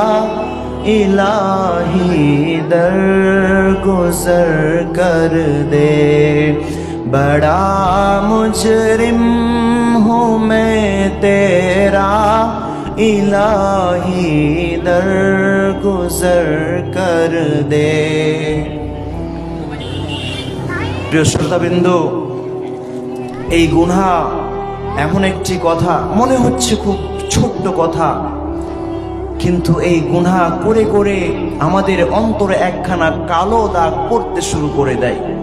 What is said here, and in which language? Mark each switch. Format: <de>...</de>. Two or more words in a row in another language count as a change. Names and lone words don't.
<ur>الہی درگزر کر دے، بڑا مجرم ہوں میں تیرا، الہی درگزر کر دے۔</ur> <bn>প্রিয় শ্রোতাবৃন্দ, এই গুনাহ এমন একটি কথা, মনে হচ্ছে খুব ছোট্ট কথা, কিন্তু এই গুনাহ করে করে আমাদের অন্তরে একখানা কালো দাগ পড়তে শুরু করে দেয়।</bn>